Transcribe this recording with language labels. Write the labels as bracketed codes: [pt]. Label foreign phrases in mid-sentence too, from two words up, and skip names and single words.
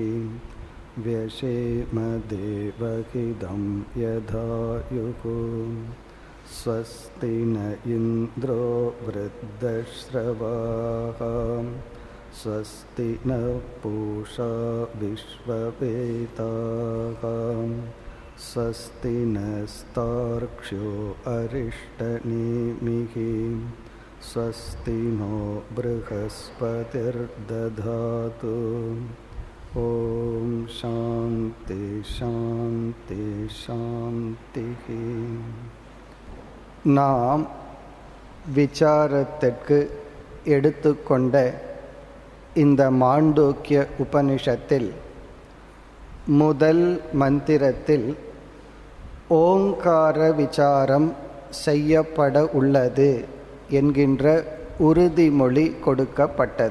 [sa] व्यशेमदेवहितं यदायुः स्वस्ति न इन्द्रो वृद्धश्रवाः स्वस्ति न पूषा विश्ववेदाः स्वस्ति नस्तार्क्ष्यो अरिष्टनेमिः स्वस्ति नो बृहस्पतिर्दधातु। ॐ शान्ति शान्ति शान्तिः. [ta] நாம் விசாரத்திற்கு எடுத்துக்கொண்ட இந்த மாண்டூக்கிய உபனிஷத்தில் முதல் மந்திரத்தில் ஓங்கார விசாரம் செய்யப்பட உள்ளது என்கின்ற உறுதிமொழி கொடுக்கப்பட்டது.